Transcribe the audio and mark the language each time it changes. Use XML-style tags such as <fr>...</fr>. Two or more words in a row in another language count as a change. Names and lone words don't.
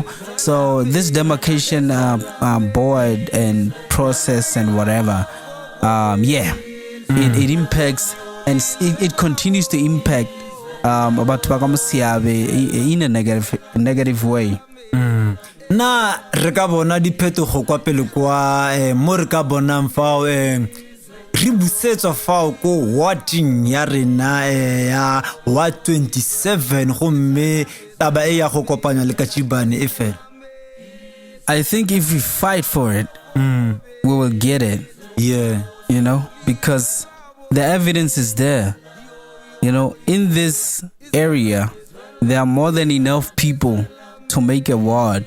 <en>So this demarcation board and process and whatever, it impacts, and it continues to impact about Seabe in a negative way.</en> <tn>Na re ka bona diphetogo kwa pele kwa mo re ka bonang fao re busetswa fao ko warding ya rena ya ward 27 gomme taba e ya go kopanya le Kachibane e fela.</tn> <en>I think if we fight for it, we will get it. Yeah. You know, because the evidence is there. You know, in this area, there are more than enough people to make a ward.</en>